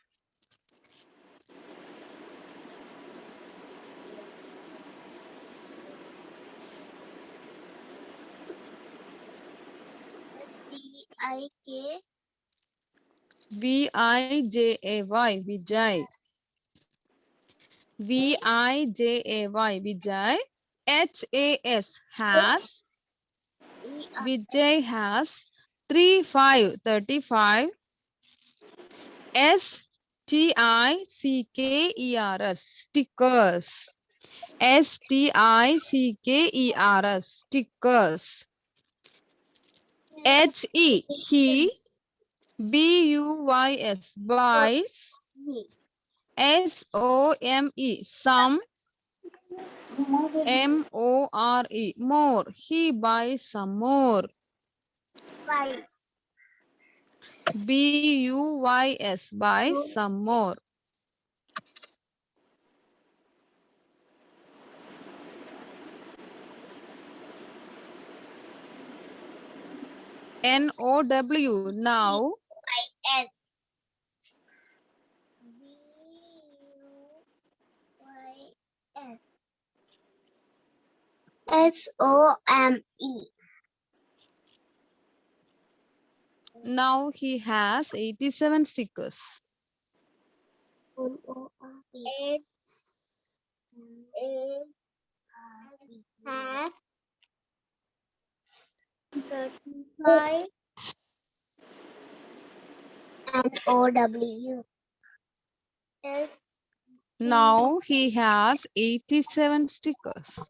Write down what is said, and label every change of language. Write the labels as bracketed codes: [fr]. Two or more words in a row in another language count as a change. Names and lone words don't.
[en] V-I-K. V-I-J-A-Y, Vijay. V-I-J-A-Y, Vijay. H-A-S, has. Vijay has 35. S-T-I-C-K-E-R-S, stickers. S-T-I-C-K-E-R-S, stickers. H-E, he. B-U-Y-S, buys. S-O-M-E, some. M-O-R-E, more. He buys some more. Twice. B-U-Y-S, buys some more. N-O-W, now. S. V-U-Y-S. S-O-M-E. Now he has 87 stickers. M-O-R-E. Has 35 and O-W. S. Now he has 87 stickers.